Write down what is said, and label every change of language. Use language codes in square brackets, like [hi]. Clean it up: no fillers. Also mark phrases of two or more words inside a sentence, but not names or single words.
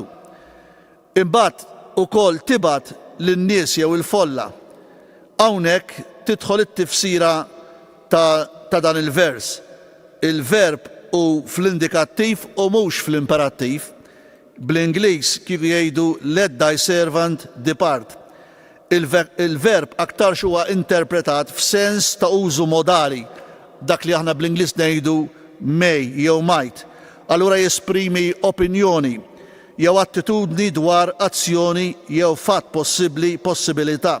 [mt] Imbagħad ukoll tibat lin-nies jew il-folla. Hawnhekk tidħol it-tifsira ta' dan il-vers. Il-verb u fl-indikattiv u mhux fl-imperattiv. Bl-Ingliż kieku jgħidu [en] let thy servant depart. [mt] Il-verb aktar huwa interpretat f'sens ta' użu modali, dak li aħna bl-Ingliż ngħidu may jew might. Allura jesprimi opinjoni jew attitudni dwar azzjoni jew fatt possibilità.